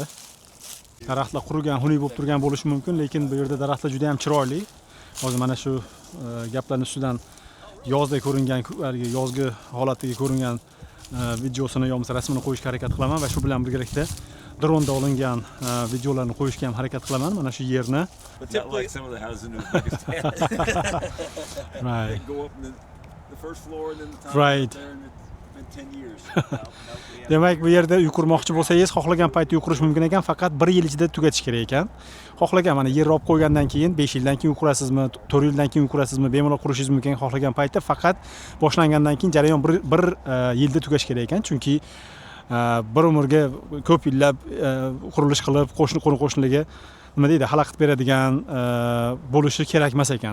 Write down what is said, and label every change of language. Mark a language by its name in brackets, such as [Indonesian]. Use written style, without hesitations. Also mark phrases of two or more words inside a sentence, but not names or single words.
[Uzbek] Daraxtlar qurigan, xunuk bo'lib turgan bo'lishi mumkin, lekin bu yerda daraxtlar juda ham chiroyli. Hozir mana shu gaplarning ustidan yozda ko'ringan, yozgi holatdagi ko'ringan videosini yoki rasmini qo'yishga harakat qilaman va shu bilan birgalikda dronda olingan videolarni qo'yishga ham harakat qilaman. Mana shu yerni. [English] Not like some of the houses in Uzbekistan. Right. They go up in the first floor and then the top Right. there and it's been 10 years. [Uzbek] Demak, bu yerda uy qurmoqchi bo'lsangiz, xohlagan paytda uy qurish mumkin ekan, faqat 1 yil ichida tugatish kerak ekan. Xohlagan mana yer olib qo'ygandan keyin 5 yildan keyin uy qurasizmi, 4 yildan keyin uy qurasizmi, bemalol qurishingiz mumkin xohlagan paytda, faqat boshlangandan keyin jarayon 1 yilda tugash kerak ekan, chunki bir umrga ko'p yillab qurilish qilib, qo'shnilarga nima deydi, xalaqit beradigan bo'lishi kerak emas ekan.